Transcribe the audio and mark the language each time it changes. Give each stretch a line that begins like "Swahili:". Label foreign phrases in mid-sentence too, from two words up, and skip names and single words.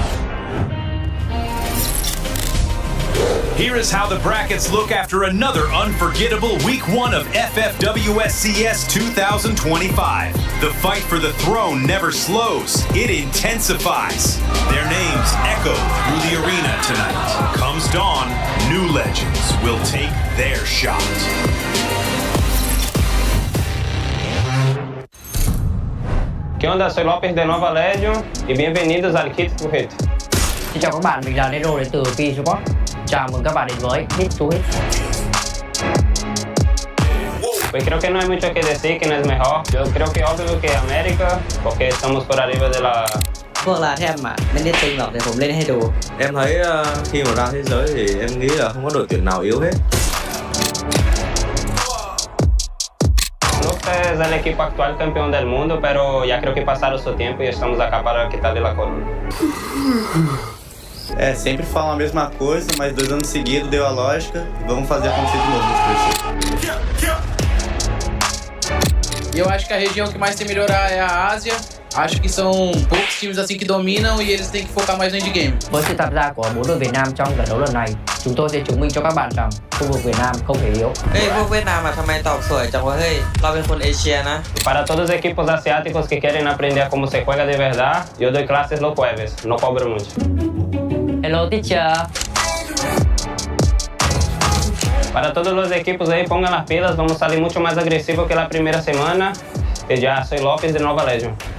English: Here is how the brackets look after another unforgettable Week 1 of FFWS CS 2025. The fight for the throne never slows, it intensifies. Their names echo through the arena tonight. Comes dawn, new legends will take their shot.
Spanish: ¿Qué onda? Soy Lopez de Nova Legion y bienvenidos al Kit to Hit.
Vietnamese: Xin chào các bạn, mình là Nero đến từ P Support. Chào mừng các bạn đến với Hit to Hit.
Spanish: Pues creo que no hay mucho que decir, que no es mejor. Yo creo que obvio que América, porque estamos por arriba de la...
Thai: พวกลาแทบมาไม่ได้ตึงหรอกเดี๋ยวผมเล่นให้ดู
Vietnamese: Em thấy khi mà ra thế giới thì em nghĩ là không có đội tuyển nào yếu hết.
Spanish: López es el equipo actual campeón del mundo, pero ya creo que pasaron su tiempo y estamos acá para quitarle la corona.
Portuguese: É, sempre falam a mesma coisa, mas 2 anos seguidos deu a lógica. Vamos fazer acontecer de novo nesse processo. E eu acho que a região que mais tem que melhorar é a Ásia. Acho que são poucos times assim que dominam e eles têm que focar mais no endgame.
Vietnamese: Với sự tham gia của 4 đội Việt Nam trong trận đấu lần này, chúng tôi sẽ chứng minh cho các bạn rằng khu vực Việt Nam không hề yếu.
Thai: เฮ้ยพวกเวียดนามอะทำไมตอบสวยจังวะเฮ้ยเราเป็นคนเอเชียนะ
Spanish: Para todos
Portuguese: os equipos asiáticos que querem aprender
Spanish: como se juega de verdad, yo doy clases los jueves, no cobro mucho.
English: Hello teacher.
Spanish: Para todos los equipos ahí, pongan las pilas, vamos a salir mucho más agresivo que la primera semana. Y ya soy López de Nova Legion.